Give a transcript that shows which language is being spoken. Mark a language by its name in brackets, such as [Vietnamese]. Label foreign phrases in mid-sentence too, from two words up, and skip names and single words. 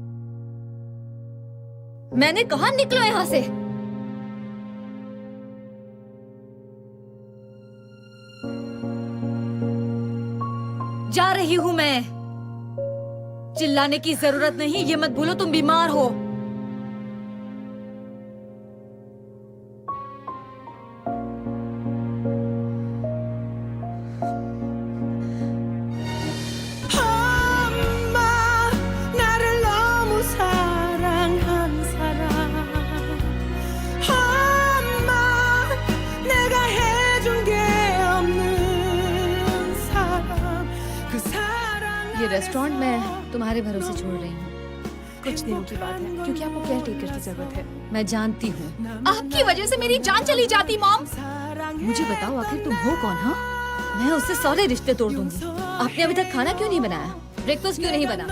[Hindi] मैंने कहा निकलो यहां से। जा रही हूं मैं। चिल्लाने की जरूरत नहीं, ये मत भूलो तुम बीमार हो। [Korean] 엄마 나를 너무 사랑한 사람 엄마 내가 해준 게 없는 사람 그 사랑 [Hindi] ये रेस्टोरेंट मैं तुम्हारे भरोसे छोड़ रही हूँ। कुछ दिनों की बात है, क्योंकि आपको [English] care taker [Hindi] की जरूरत है। मैं जानती हूँ। आपकी वजह से मेरी जान चली जाती मॉम। मुझे बताओ आखिर तुम हो कौन? हाँ, मैं उससे सारे रिश्ते तोड़ दूंगी। आपने अभी तक खाना क्यों नहीं बनाया? ब्रेकफास्ट क्यों नहीं बना?